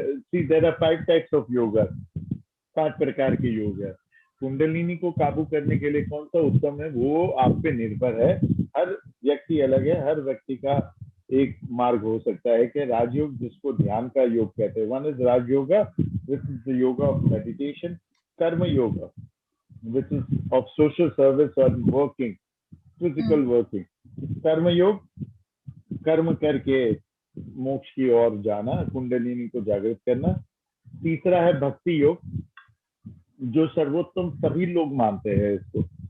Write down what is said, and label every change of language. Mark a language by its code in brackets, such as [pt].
[en] See, there are 5 types of yoga. [hi] 5 प्रकार के योग है. कुंडलिनी को काबू करने के लिए कौन सा उत्तम है वो आप पे निर्भर है. हर व्यक्ति अलग है. हर व्यक्ति का एक मार्ग हो सकता है कि राजयोग जिसको ध्यान का योग कहते हैं. [en] One is Raj Yoga, which is the yoga of meditation. Karma Yoga, which is of social service or working, physical working. [hi] कर्म योग, कर्म करके मोक्ष की ओर जाना, कुंडलिनी को जागृत करना. तीसरा है भक्ति योग, जो सर्वोत्तम सभी लोग मानते हैं इसको.